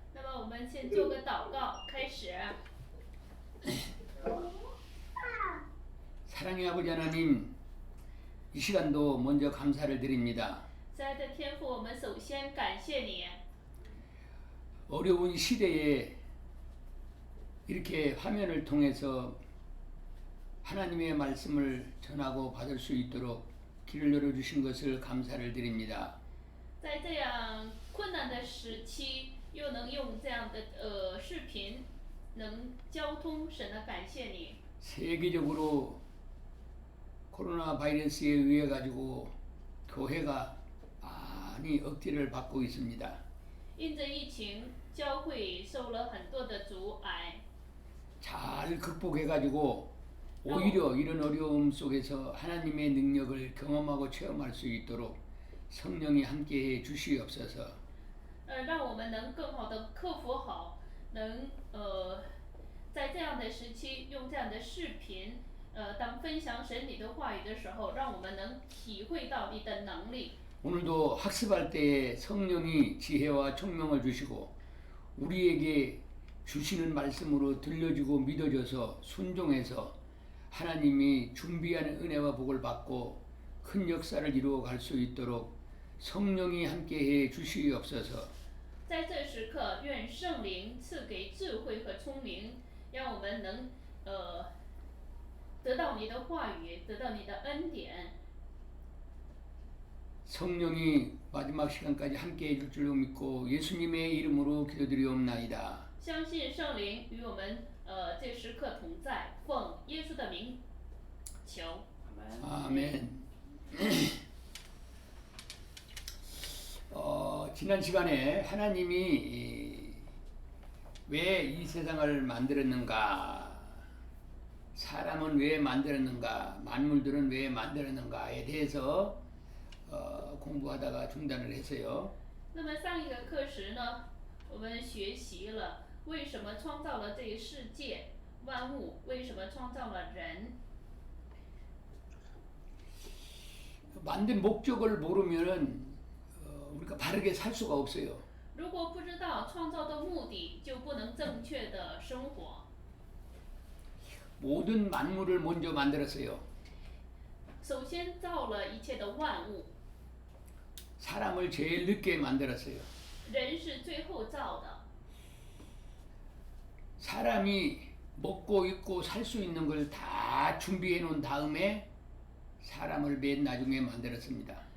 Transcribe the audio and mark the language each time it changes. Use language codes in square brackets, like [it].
[zh] 那么我们先做个祷告，开始。 [ko] 사랑의 아버지 하나님, 이 시간도 먼저 감사를 드립니다. [zh] 亲爱的天父，我们首先感谢你。 [ko] 어려운 시대에 이렇게 화면을 통해서 하나님의 말씀을 전하고 받을 수 있도록 길을 열어주신 것을 감사를 드립니다. [zh] 在这样困难的时期，又能用这样的视频能交通，神的感谢你。 [ko] 세계적으로 코로나 바이러스에 의해 가지고 교회가 많이 억제를 받고 있습니다. [zh] 因着疫情，教会受了很多的阻碍。 [ko] 잘 극복해 가지고 오히려 이런 어려움 속에서 하나님의 능력을 경험하고 체험할 수 있도록 성령이 함께해 주시옵소서. [zh] 让我们能更好的克服好，能在这样的时期用这样的视频，当分享神你的话语的时候，让我们能体会到你的能力。 [ko] 오늘도 학습할 때에 성령이 지혜와 총명을 주시고 우리에게 주시는 말씀으로 들려주고 믿어져서 순종해서 하나님이 준비한 은혜와 복을 받고 큰 역사를 이루어 갈 수 있도록 성령이 함께해 주시옵소서. [zh] 在这时刻，愿圣灵赐给智慧和聪明，让我们能得到你的话语，得到你的恩典。 [ko] 성령이 마지막 시간까지 함께해 줄 줄로 믿고 예수님의 이름으로 기도드리옵나이다. [zh] 相信圣灵与我们这时刻同在，奉耶稣的名求，阿门。 [ko] 아멘. 지난 시간에 하나님이 왜 이 세상을 만들었는가, 사람은 왜 만들었는가, 만물들은 왜 만들었는가에 대해서 공부하다가 중단을 했어요. [zh] 那么上一个课时呢，我们学习了为什么创造了这个世界万物，为什么创造了人。 [ko] 만든 목적을 모르면은 우리가 바르게 살 수가 없어요. [zh] 如果不知道创造的目的，就不能正确的生活。 [ko] 모든 만물을 먼저 만들었어요. [zh] 首先造了一切的万物， [ko] 사람을 제일 늦게 만들었어요. [zh] 人是最后造的。 [ko] 사람이 먹고 입고 살 수 있는 걸 다 준비해 놓은 다음에 사람을 맨 나중에 만들었습니다.